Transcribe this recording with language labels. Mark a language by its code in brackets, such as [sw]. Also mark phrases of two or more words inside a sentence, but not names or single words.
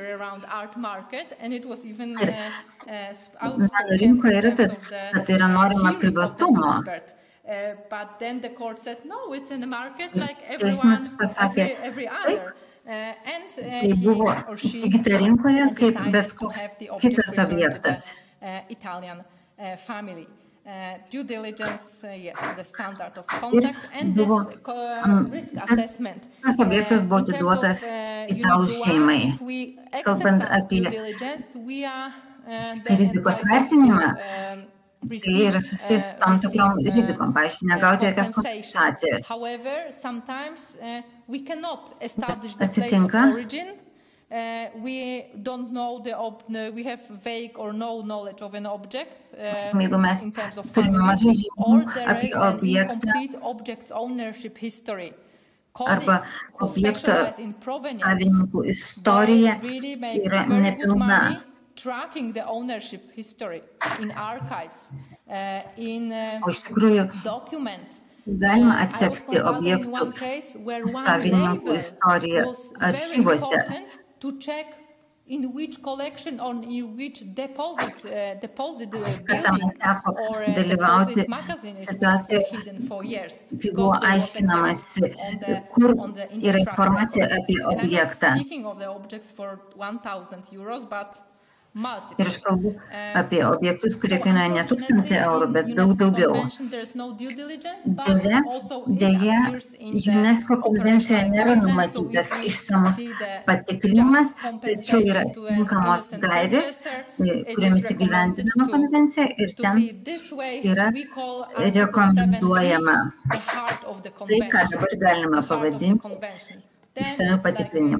[lt] Ir meno rinkoje yra tas, kad yra norima privatumo. Teismas pasakė, taip, tai buvo įsigyta rinkoje kaip bet koks kitas objektas. [en] Due diligence, yes, the standard of contact, and this risk assessment. [lt] Tas objektas buvo atiduotas italų šeimai. Kalbant apie rizikos vertinimą, tai yra susijęs su tam tikrom rizikom, pavyzdžiui, negauti jokios kompensacijos. Atsitinka, [en] we don't know we have vague or no knowledge of an object. [lt] Jeigu mes turime mažai žinių apie objektą arba objekto savininkų istorija yra nepilna. [en] Tracking the ownership history in archives, [lt] O iš tikrųjų, galima atsekti objektų savininkų istoriją archyvuose. [en] To check in which collection or in which deposit building or deposit magazine is hidden for years. [lt] Kai buvo aiškinamasi, kur yra informacija apie objektą. [en] Speaking of the objects for 1,000 euros, but [lt] Ir aš kalbu apie objektus, kurie kainuoja ne 1,000 eurų, bet daug daugiau. Deja, UNESCO konvencijoje nėra numatytas išsamus patikrinimas, tačiau yra atitinkamos gairės, kuriomis įgyvendinama konvencija ir ten yra rekomenduojama tai, ką dabar galima pavadinti išsamių patikrinimų.